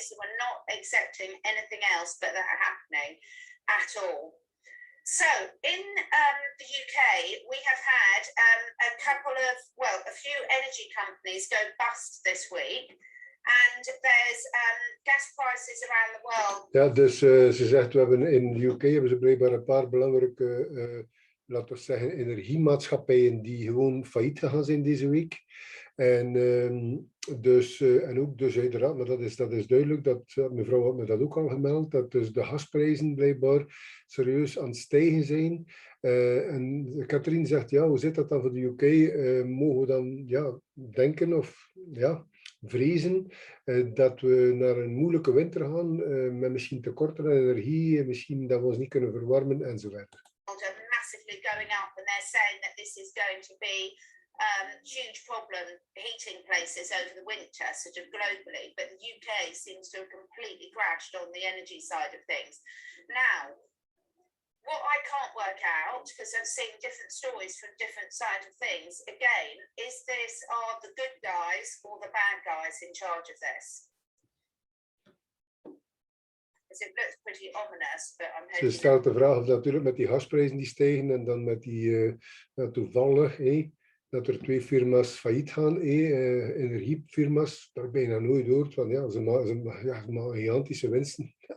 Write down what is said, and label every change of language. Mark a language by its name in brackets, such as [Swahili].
[English] So we're not accepting anything else but that happening at all. So in the UK, we have had a couple of, well, a few energy companies go bust this week. And there's gas prices around the world. [Dutch] Ja, dus ze zegt, we hebben in de UK hebben ze blijkbaar een paar belangrijke, laten we zeggen, energiemaatschappijen die gewoon failliet gegaan zijn deze week. En en ook dus uiteraard, maar dat is duidelijk, dat mevrouw had me dat ook al gemeld, dat dus de gasprijzen blijkbaar serieus aan het stijgen zijn. En Katrien zegt, ja, hoe zit dat dan voor de UK? Mogen we dan denken of vrezen dat we naar een moeilijke winter gaan, met misschien tekorten aan energie, misschien dat we ons niet kunnen verwarmen enzovoort. [English] Massively going up, and they're saying that this is going to be huge problem heating places over the winter, sort of globally, but the UK seems to have completely crashed on the energy side of things. Now, what I can't work out, because I've seen different stories from different sides of things, again, are the good guys or the bad guys in charge of this? Because it looks pretty ominous, but I'm hoping... [Dutch] Ze stelt de vraag of natuurlijk met die gasprijzen die stijgen en dan met die toevallig, dat er 2 firma's failliet gaan, energiefirma's, dat bijna nooit hoort, want ze maken gigantische winsten.